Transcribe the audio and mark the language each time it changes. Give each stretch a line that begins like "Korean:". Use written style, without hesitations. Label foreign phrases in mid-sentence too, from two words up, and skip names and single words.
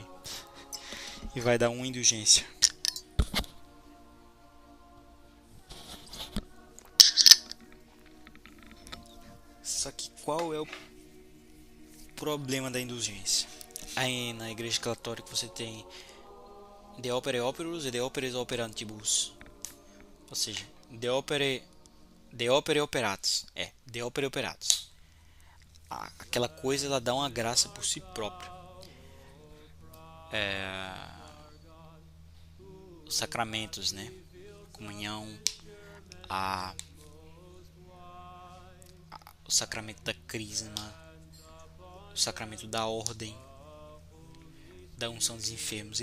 Portuguese: E vai dar uma indulgência. Só que qual é o problema da indulgência? Aí na igreja católica você tem
Latin: de opere operus
Portuguese: e
Latin: de operis operantibus.
Portuguese: Ou seja,
Latin: de opere operatus. De opere operatus.
Portuguese: Aquela coisa ela dá uma graça por si própria. Os sacramentos, né? Comunhão, o sacramento da crisma, o sacramento da ordem, da unção dos enfermos.